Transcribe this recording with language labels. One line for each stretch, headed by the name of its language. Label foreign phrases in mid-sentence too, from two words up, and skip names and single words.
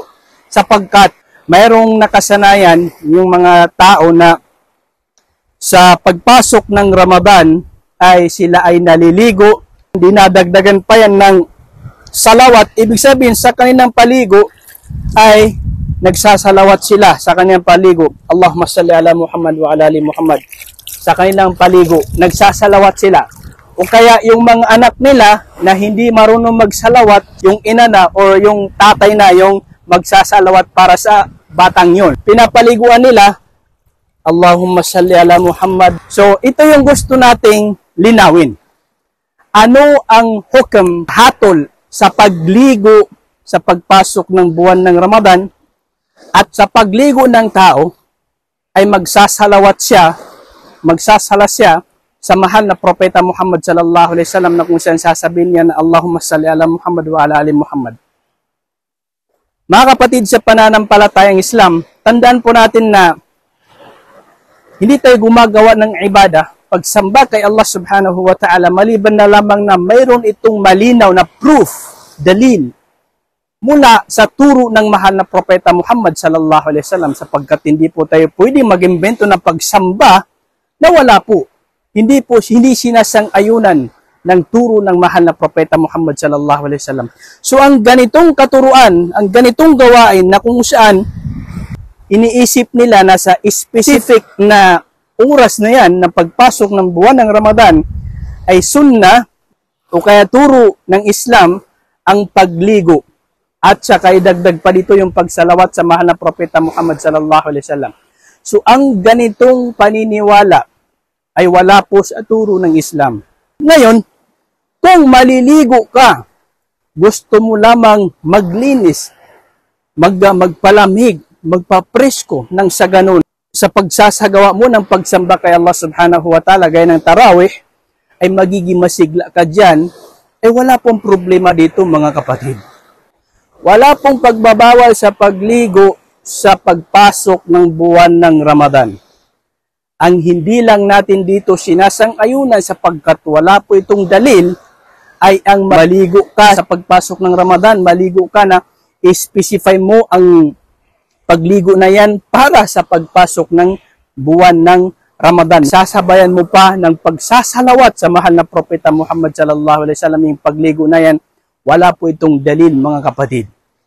Filipino: Sapagkat mayroong nakasanayan yung mga tao na sa pagpasok ng Ramadan ay sila ay naliligo, dinadagdagan pa yan ng salawat. Ibig sabihin sa kanilang paligo ay nagsasalawat sila sa kanilang paligo.
Arabic: اللهم صل على محمد و على آل محمد.
Filipino: Sa kanilang paligo, nagsasalawat sila. O kaya yung mga anak nila na hindi marunong magsalawat, yung ina na o yung tatay na yung magsasalawat para sa batang yun. Pinapaliguan nila,
Arabic: اللهم صل على محمد.
Filipino: So ito yung gusto nating linawin. Ano ang hukam, hatol sa pagligo sa pagpasok ng buwan ng Ramadan? At sa pagligo ng tao ay magsasala siya sa mahal na propeta Muhammad
Arabic: صلى الله عليه وسلم
Filipino: na kung saan sasabihin niya na
Arabic: اللهم صل على محمد و على آل محمد.
Filipino: Mga kapatid sa pananampalatayang Islam, tandaan po natin na hindi tayo gumagawa ng ibadah, pagsamba kay Allah
Arabic: سبحانه وتعالى,
Filipino: maliban na lamang na mayroon itong malinaw na proof, dalil, mula sa turo ng mahal na propeta Muhammad
Arabic: صلى الله عليه وسلم,
Filipino: sapagkat hindi po tayo pwedeng mag-imbento ng pagsamba na wala po. Hindi sinasang-ayunan ng turo ng mahal na propeta Muhammad
Arabic: صلى الله عليه وسلم.
Filipino: So ang ganitong katuruan, ang ganitong gawain na kung saan iniisip nila na sa specific na oras na yan na pagpasok ng buwan ng Ramadan ay sunnah o kaya turo ng Islam ang pagligo. At saka idagdag pa dito yung pagsalawat sa mahal na propeta Muhammad
Arabic: صلى الله عليه وسلم.
Filipino: So ang ganitong paniniwala ay wala po sa turo ng Islam. Ngayon, kung maliligo ka, gusto mo lamang maglinis, magpalamig, magpapresko ng sa ganun, sa pagsasagawa mo ng pagsamba kay Allah
Arabic: سبحانه وتعالى,
Filipino: gaya ng tarawih, ay magiging masigla ka dyan, ay wala pong problema dito mga kapatid. Wala pong pagbabawal sa pagligo sa pagpasok ng buwan ng Ramadan. Ang hindi lang natin dito sinasang-ayunan sapagkat wala po itong dalil ay ang maligo ka sa pagpasok ng Ramadan, maligo ka na i-specify mo ang pagligo na yan para sa pagpasok ng buwan ng Ramadan. Sasabayan mo pa ng pagsasalawat sa mahal na propeta Muhammad
Arabic: صلى الله عليه وسلم,
Filipino: yung pagligo na yan. Wala po itong dalil mga kapatid.